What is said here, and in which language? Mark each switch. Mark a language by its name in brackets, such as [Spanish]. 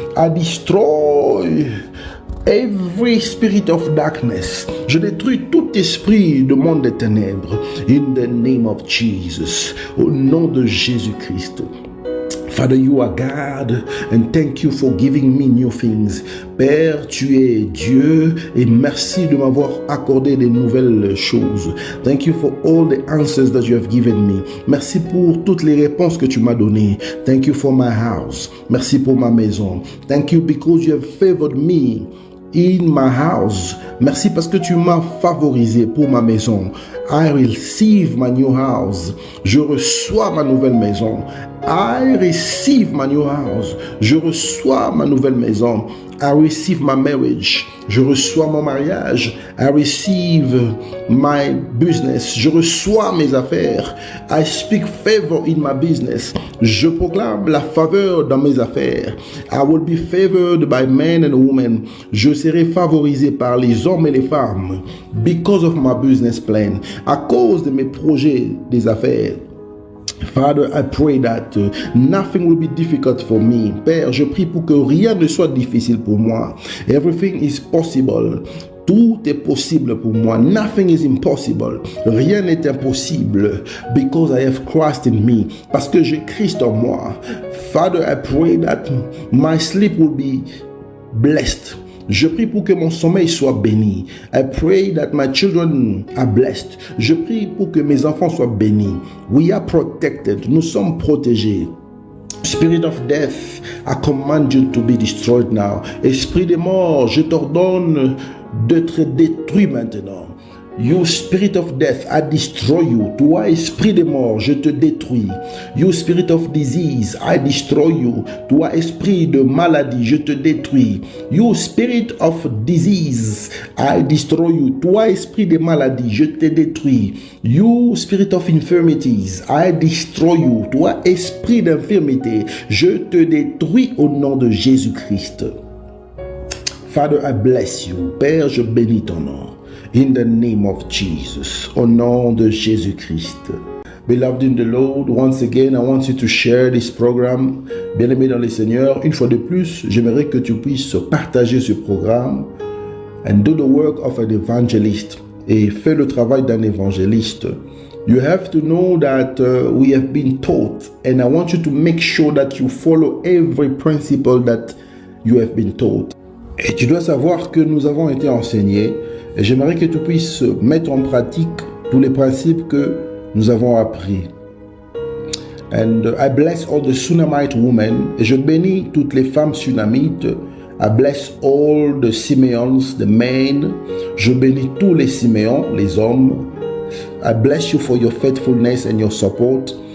[English] I destroy every spirit of darkness. [French] Je détruis tout esprit de monde des ténèbres. [English] In the name of Jesus. [French] Au nom de Jésus-Christ. [English] Father, you are God, and thank you for giving me new things. [French] Père, tu es Dieu, et merci de m'avoir accordé des nouvelles choses. [English] Thank you for all the answers that you have given me. [French] Merci pour toutes les réponses que tu m'as données. [English] Thank you for my house. [French] Merci pour ma maison. [English] Thank you because you have favored me in my house. [French] Merci parce que tu m'as favorisé pour ma maison. [English] I receive my new house. [French] Je reçois ma nouvelle maison. [English] I receive my new house. [French] Je reçois ma nouvelle maison. [English] I receive my marriage. [French] Je reçois mon mariage. [English] I receive my business. [French] Je reçois mes affaires. [English] I speak favor in my business. [French] Je proclame la faveur dans mes affaires. [English] I will be favored by men and women. [French] Je serai favorisé par les hommes et les femmes. [English] Because of my business plan. [French] À cause de mes projets des affaires. [English] Father, I pray that nothing will be difficult for me. [French] Père, je prie pour que rien ne soit difficile pour moi. [English] Everything is possible. [French] Tout est possible pour moi. [English] Nothing is impossible. [French] Rien n'est impossible. [English] Because I have Christ in me. [French] Parce que j'ai Christ en moi. [English] Father, I pray that my sleep will be blessed. [French] Je prie pour que mon sommeil soit béni. [English] I pray that my children are blessed. [French] Je prie pour que mes enfants soient bénis. [English] We are protected. [French] Nous sommes protégés. [English] Spirit of death, I command you to be destroyed now. [French] Esprit de mort, je t'ordonne d'être détruit maintenant. [English] You spirit of death, I destroy you. [French] Toi, esprit de mort, je te détruis. [English] You spirit of disease, I destroy you. [French] Toi, esprit de maladie, je te détruis. [English] You spirit of disease, I destroy you. [French] Toi, esprit de maladie, je te détruis. [English] You spirit of infirmities, I destroy you. [French] Toi, esprit d'infirmité, je te détruis au nom de Jésus-Christ. [English] Father, I bless you. [French] Père, je bénis ton nom. [English] In the name of Jesus, [French] au nom de Jésus-Christ. [English] Beloved in the Lord, once again, I want you to share this program. [French] Bien-aimé dans le Seigneur, une fois de plus, j'aimerais que tu puisses partager ce programme [English] and do the work of an evangelist [French] et fais le travail d'un évangéliste. [English] You have to know that we have been taught, and I want you to make sure that you follow every principle that you have been taught. [French] Et tu dois savoir que nous avons été enseignés. Et j'aimerais que tu puisses mettre en pratique tous les principes que nous avons appris. [English] And I bless all the Sunamite women. [French] Et je bénis toutes les femmes sunamites. [English] I bless all the Simeons, the men. [French] Je bénis tous les Siméons, les hommes. [English] I bless you for your faithfulness and your support.